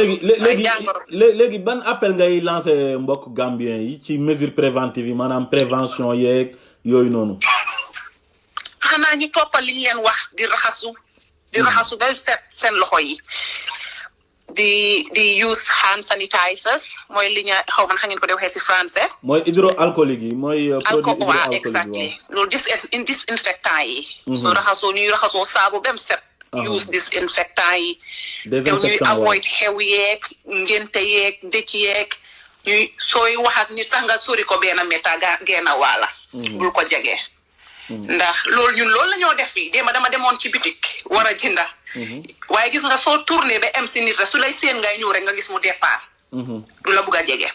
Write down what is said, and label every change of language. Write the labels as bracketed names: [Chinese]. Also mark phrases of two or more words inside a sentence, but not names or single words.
[Wolof] léegi ban appel ngay lancé mbokk Gambien yi ci [French] mesure préventive [Wolof] yi maanaam prévention yeeg yooyu noonu xanaa ñu toppal li ñu leen wax di raxasu ba set seen loxo yi di [English] use hand sanitizers [Wolof] mooy li ñu xaw man xam ngeen ko de waxee si français mooy hydroalcoolique yi mooy produit waaw exactly loolu disinfectant yi soo raxasoo ñuy raxasoo saabu ba set use disinfectant yi te ñuy avoid xew yeeg ngente yeeg dëcc yeeg ñuy sooy wax ak nit sax nga sori ko benn mètre genn waala bul ko jege ndax loolu ñun loolu la ñoo def fii dama demoon ci bitik war a jënda waaye gis nga soo tourné ba am si nit rek su lay seen ngay ñëw rek nga gis mu départ du la bugg a jege